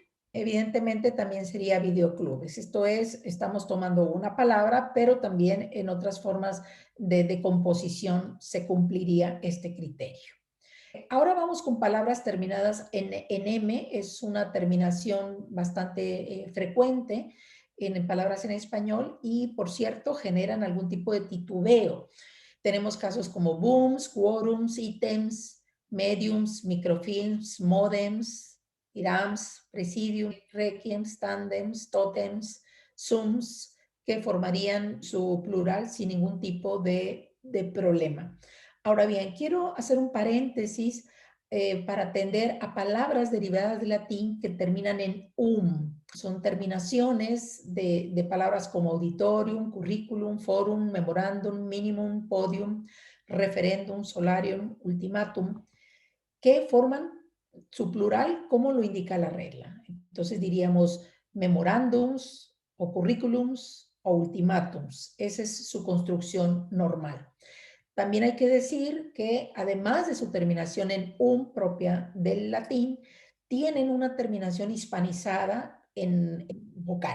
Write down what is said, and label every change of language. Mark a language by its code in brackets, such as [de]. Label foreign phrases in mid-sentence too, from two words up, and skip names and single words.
[es] Evidentemente también sería videoclubes. Esto es, estamos tomando una palabra, pero también en otras formas de composición se cumpliría este criterio. Ahora vamos con palabras terminadas en M. Es una terminación bastante frecuente en palabras en español y, por cierto, generan algún tipo de titubeo. Tenemos casos como booms, quorums, ítems, mediums, microfilms, modems, irams, presidium, requiems, tandems, totems, zooms, que formarían su plural sin ningún tipo de problema. Ahora bien, quiero hacer un paréntesis para atender a palabras derivadas del latín que terminan en Son terminaciones de palabras como auditorium, curriculum, forum, memorandum, minimum, podium, referendum, solarium, ultimatum, que forman su plural como lo indica la regla. Entonces diríamos memorandums o curriculums o ultimatums. Esa es su construcción normal. También hay que decir que además de su terminación en propia del latín, tienen una terminación hispanizada en vocal.